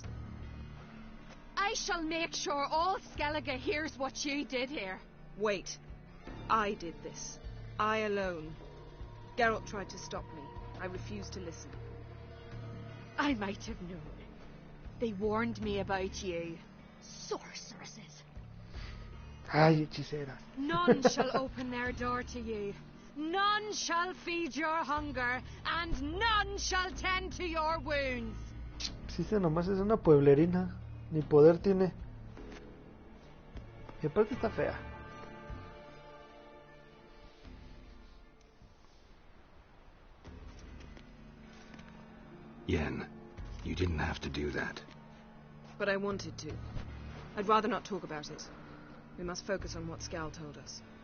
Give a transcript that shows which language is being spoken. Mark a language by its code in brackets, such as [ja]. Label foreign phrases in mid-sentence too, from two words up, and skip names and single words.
[en] I shall make sure all Skellige hears what you did here. Wait. I did this. I alone. Geralt tried to stop me. I refused to listen. I might have known. They warned me about you. Sorceresses. [es] Ay, hechiceras. [en] None shall open their door to you. None shall feed your hunger, and none shall tend to your wounds. [es] Si se nomás es una pueblerina, ni poder tiene. Y aparte está fea. [en] Yen, you didn't have to do that. But I wanted to. I'd rather not talk about it. We must focus on what Skal told us.